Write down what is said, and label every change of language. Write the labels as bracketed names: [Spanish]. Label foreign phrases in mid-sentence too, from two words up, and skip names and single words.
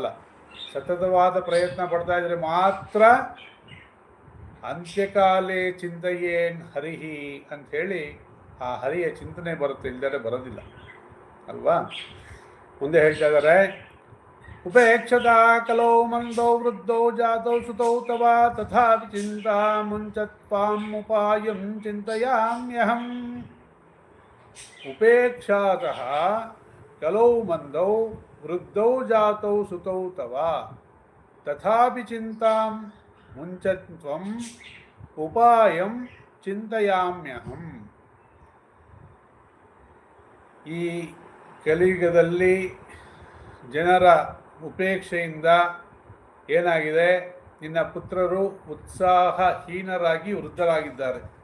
[Kannada] ಸತತವಾದ ಪ್ರಯತ್ನ ಪಡ್ತಾ ಇದ್ರೆ ಮಾತ್ರ [Sanskrit] ಅಂತ್ಯಕಾಲೇ ಚಿಂತೆಯೇನ್ ಹರಿಹಿ [Kannada] ಅಂಥೇಳಿ ಆ ಹರಿಯ ಚಿಂತನೆ ಬರುತ್ತೆ, ಇಲ್ಲದೆ ಬರೋದಿಲ್ಲ ಅಲ್ವಾ. ಮುಂದೆ ಹೇಳ್ತಾ ಇದ್ದಾರೆ, [Sanskrit] ಉಪೇಕ್ಷತಾ ಕಲೋ ಮಂದೋ ವೃದ್ಧೋ ಜಾತೋ ಸುತೌ ತವ ತಥಾಪಿ ಚಿಂತಾ ಮುಂಚತ್ವಾಂ ಉಪಾಯಂ ಚಿಂತಯಾಮ್ಯಹಂ. ಉಪೇಕ್ಷಾತಃ ಕಲೌ ಮಂದೌ ವೃದ್ಧೌ ಜಾತೌ ಸುತೌ ತವ ತಥಾಪಿ ಚಿಂತಾಂ ಮುಂಚತ್ವಂ ಉಪಾಯಂ ಚಿಂತಯಾಮ್ಯಹಂ. [Kannada] ಈ ಕಲಿಯುಗದಲ್ಲಿ ಜನರ ಉಪೇಕ್ಷೆಯಿಂದ ಏನಾಗಿದೆ, ನಿನ್ನ ಪುತ್ರರು ಉತ್ಸಾಹಹೀನರಾಗಿ ವೃದ್ಧರಾಗಿದ್ದಾರೆ.